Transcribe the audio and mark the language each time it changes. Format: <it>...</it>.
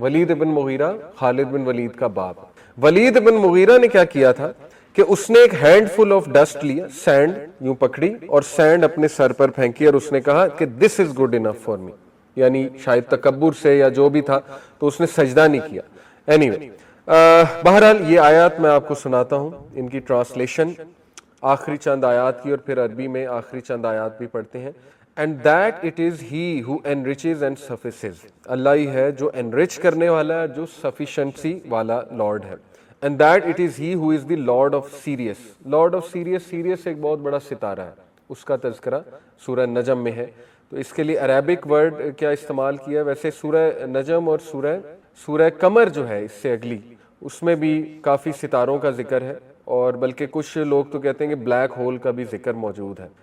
<ur>ولید ابن مغیرہ خالد بن ولید کا باپ. ولید ابن مغیرہ نے کیا کیا تھا کہ اس نے ایک ہینڈ فل آف ڈسٹ لیا، سینڈ یوں پکڑی، اور سینڈ اپنے سر پر پھینکی، اور اس نے کہا کہ</ur> <en>This is good enough for me.</en> <ur>یعنی شاید تکبر سے یا جو بھی تھا، تو اس نے سجدہ نہیں کیا. اینی وے، بہرحال یہ آیات میں آپ کو سناتا ہوں، ان کی ٹرانسلیشن آخری چند آیات کی، اور پھر عربی میں آخری چند آیات بھی پڑھتے ہیں.</ur> <en>And that it is he who enriches and suffices.</en> <ur>اللہ ہی ہے جو enrich کرنے والا ہے، جو sufficiency والا Lord ہے.</ur> <en>And that it is he who is the Lord of Sirius.</en> <ur>Lord of Sirius، Sirius ایک بہت بڑا ستارہ ہے، اس کا تذکرہ سورہ نجم میں ہے. تو اس کے لیے عربک ورڈ کیا استعمال کیا ہے؟ ویسے سورہ نجم اور سورہ قمر جو ہے اس سے اگلی، اس میں بھی کافی ستاروں کا ذکر ہے، اور بلکہ کچھ لوگ تو کہتے ہیں کہ بلیک ہول کا بھی ذکر موجود ہے.</ur>